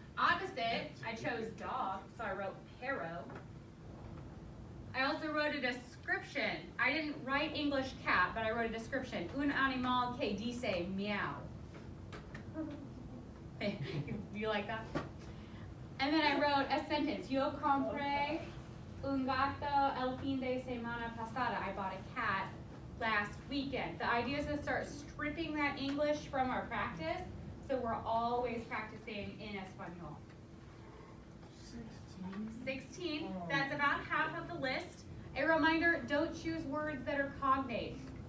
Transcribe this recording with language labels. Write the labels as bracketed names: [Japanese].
[English] Opposite, I chose dog, so I wrote perro. I also wrote a description. I didn't write English cat, but I wrote a description. [Spanish] Un animal que dice meow. [English] You like that? And then I wrote a sentence. [Spanish] Yo compré un gato el fin de semana pasada. [English] I bought a cat last weekend. The idea is to start stripping that English from our practice, so we're always practicing in Espanol. 16. That's about half of the list. A reminder, don't choose words that are cognates.